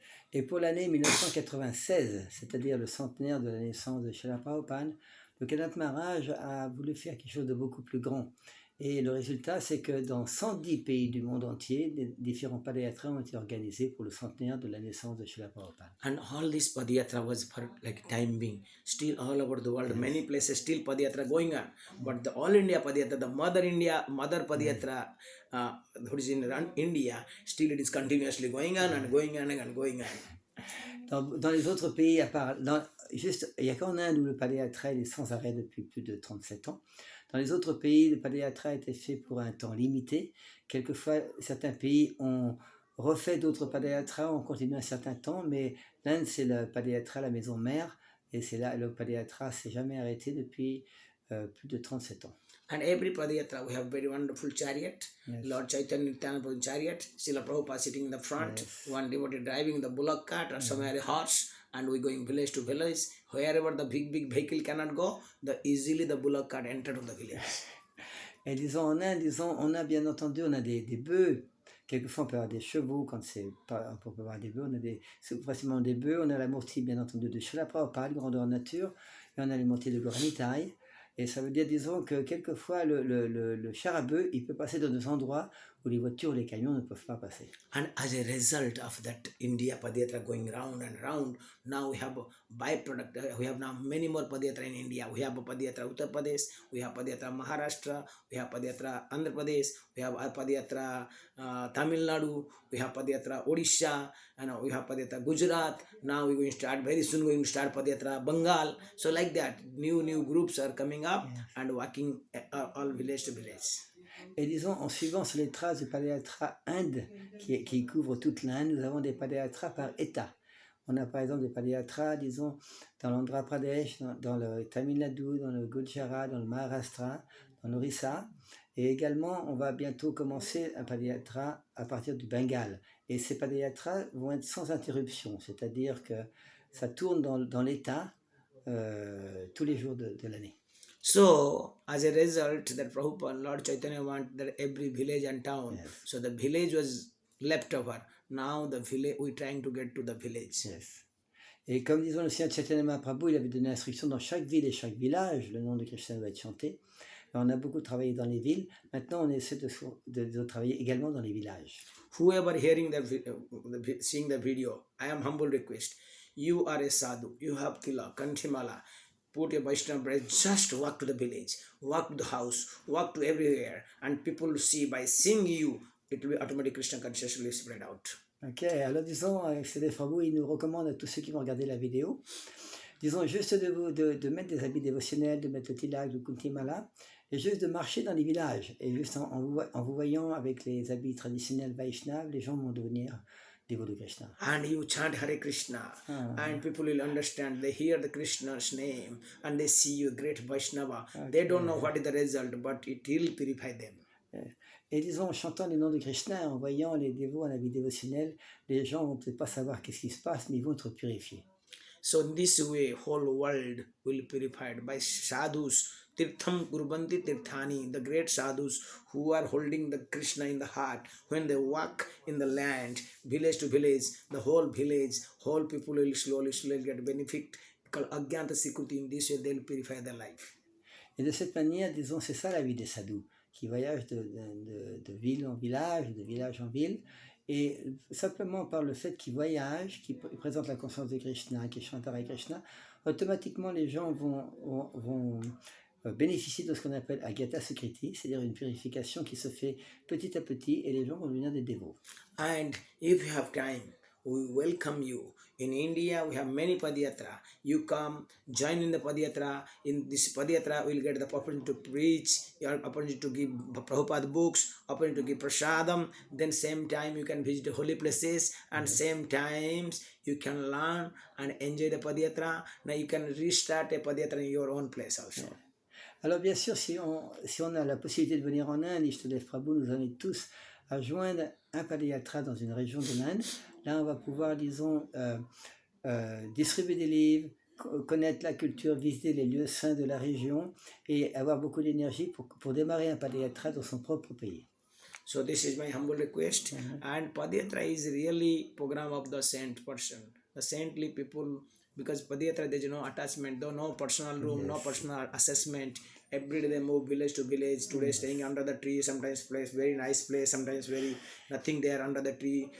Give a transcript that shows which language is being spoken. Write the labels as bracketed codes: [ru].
[fr] Et pour l'année 1996, c'est-à-dire le centenaire de la naissance de Srila Prabhupada, le Loknath Maharaj a voulu faire quelque chose de beaucoup plus grand. Et le résultat, c'est que dans 110 pays du monde entier, les différents padayatras ont été organisés pour le centenaire de la naissance de Srila Prabhupada. [en] And all this Padayatra was for like time being. Still all over the world, many places still Padayatra going on. But the All India Padayatra, the Mother Padayatra, that is in India, still it is continuously going on and going on and going on. [fr] Dans les autres pays, à part, juste, il n'y a qu'en Inde où le padayatra est sans arrêt depuis plus de 37 ans. Dans les autres pays, le padayatra a été fait pour un temps limité. Quelquefois, certains pays ont refait d'autres padayatras, ont continué un certain temps, mais l'Inde, c'est le padayatra, la maison mère, et c'est là, le padayatra s'est jamais arrêté depuis plus de 37 ans. [en] And every Padayatra, we have very wonderful chariot. Yes. Lord Chaitanya Nityananda chariot. Srila Prabhupada sitting in the front. Yes. One devotee driving the bullock cart or somewhere a horse. And we going village to village. Wherever the big vehicle cannot go, easily the bullock cart enter to the village. [fr] Et disons, en Inde, on a bien entendu, on a des bœufs. Quelquefois, on peut avoir des chevaux. Quand c'est pas, on peut avoir des bœufs. On a facilement des bœufs. On a la mourti, bien entendu, de Srila Prabhupada, grandeur nature. Et on a les mourtis de Gauranitai. Et ça veut dire, disons, que quelquefois, le char à bœuf, il peut passer dans des endroits où les voitures ou les camions ne peuvent pas passer. [en] And as a result of that India Padayatra going round and round, now we have a byproduct. We have now many more Padayatra in India. We have a Padayatra Uttar Pradesh, we have Padayatra Maharashtra, we have Padayatra Andhra Pradesh, we have Padayatra Tamil Nadu, we have Padayatra Odisha, and we have Padayatra Gujarat. Now we're going to start, very soon we're going to start Padayatra Bengal. So like that, new groups are coming up and walking all village to village. [fr] Et disons, en suivant sur les traces du Padayatra Inde, qui couvre toute l'Inde, nous avons des Padayatras par État. On a par exemple des Padayatras, disons, dans l'Andhra Pradesh, dans le Tamil Nadu, dans le Gujarat, dans le Maharashtra, dans l'Orissa. Et également, on va bientôt commencer un Padayatra à partir du Bengale. Et ces Padayatras vont être sans interruption, c'est-à-dire que ça tourne dans l'État tous les jours de l'année. [en] So, as a result, that Prabhupada, Lord Chaitanya wanted that every village and town. Yes. So the village was left over. Now the village, we're trying to get to the village. Yes. [fr] Et comme disons le Seigneur Chaitanya Mahaprabhu, il avait donné l'instruction dans chaque ville et chaque village, le nom de Krishna doit être chanté. Alors, on a beaucoup travaillé dans les villes. Maintenant, on essaie de travailler également dans les villages. [en] Whoever hearing seeing the video, I am humble request. You are a sadhu. You have tila, kanthimala. Put a Vaishnava bread, just walk to the village, walk to the house, walk to everywhere, and people will see, by seeing you, it will be automatically Krishna consciousness will spread out. [fr] Ok, alors disons, Srila Prabhu, il nous recommande à tous ceux qui vont regarder la vidéo, disons juste de mettre des habits dévotionnels, de mettre le tilak, le kuntimala, et juste de marcher dans les villages. Et juste en vous voyant avec les habits traditionnels Vaishnava, les gens vont devenir dévots de Krishna. [en] And you chant Hare Krishna, and people will understand. They hear the Krishna's name, and they see you, great Vaishnava. Okay. They don't know what is the result, but it will purify them. [fr] Et disons, en chantant les noms de Krishna, en voyant les dévots en habit dévotionnel, les gens vont peut-être pas savoir qu'est-ce qui se passe, mais ils vont être purifiés. [en] So in this way, whole world will be purified by sadhus. [sa] Tirtham Kurbanti Tirthani, [en] the great sadhus who are holding the Krishna in the heart. When they walk in the land, village to village, the whole people will slowly get benefit. Agyanta Sikriti, in this way they will purify their life. [fr] Et de cette manière, disons, c'est ça la vie des sadhus, qui voyagent de ville en village, de village en ville. Et simplement par le fait qu'ils voyagent, qu'ils présentent la conscience de Krishna, qu'ils chantent Hare Krishna, automatiquement les gens vont bénéficient de ce qu'on appelle Agyata Sukriti, c'est-à-dire une purification qui se fait petit à petit et les gens vont devenir des dévots. [en] And if you have time, we welcome you. In India, we have many Padayatra. You come, join in the Padayatra. In this Padayatra, we will get the opportunity to preach, your opportunity to give Prabhupada books, opportunity to give prasadam. Then same time you can visit holy places, and same times you can learn and enjoy the Padayatra. Now you can restart a Padayatra in your own place also. Yeah. [fr] Alors bien sûr, si on a la possibilité de venir en Inde, Ishtadev Prabhu nous invite tous à joindre un Padayatra dans une région de l'Inde. Là, on va pouvoir, disons, distribuer des livres, connaître la culture, visiter les lieux saints de la région et avoir beaucoup d'énergie pour démarrer un Padayatra dans son propre pays. [en] So this is my humble request. And Padayatra is really program of the saint person, the saintly people. Because Padayatra, there is no attachment, though no personal room, no personal assessment. Every day they move village to village. Today staying under the tree, sometimes place very nice place, sometimes very nothing there under the tree.